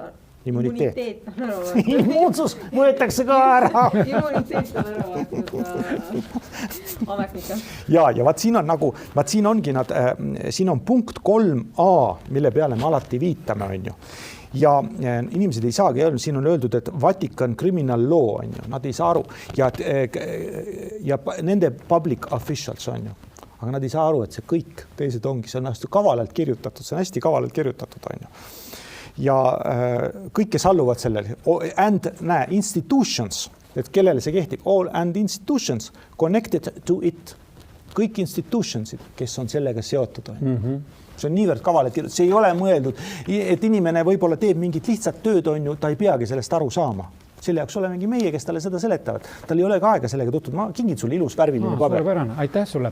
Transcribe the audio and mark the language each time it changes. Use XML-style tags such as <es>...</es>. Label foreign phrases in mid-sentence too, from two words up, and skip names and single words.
<et>immuniteet on ära võetud. Immuunsus võetakse ka ära. Immuniteet on ära võetud ametnikel. Ja vaat siin on nagu, vaat siin ongi nad, siin on punkt 3a, mille peale me alati viitame, on ju. Ja inimesed ei saagi öelda, siin on öeldud, et</et> <en>Vatican criminal law,</en> <et>on ju, nad ei saa aru. Ja nende</et> <en>public officials,</en> <et>on ju. Aga nad ei saa aru, et see kõik teised ongi, see on hästi kavalalt kirjutatud, see on hästi kavalalt kirjutatud, on ju. Ja kõik, kes alluvad sellele,</et> <en>and institutions,</en> <et>et kellele see kehtib,</et> <en>all and institutions connected to it,</en> <et>kõik institutionsid, kes on sellega seotud. See on niivõrd kavalalt kirjutatud, see ei ole mõeldud, et inimene võib-olla teeb mingit lihtsat tööd, on ju, ta ei peagi sellest aru saama. Selle jaoks olemegi meie, kes talle seda seletavad. Tal ei ole ka aega sellega tutvuda. Ma kingin sulle ilus värviline paber. Aitäh sulle.</et>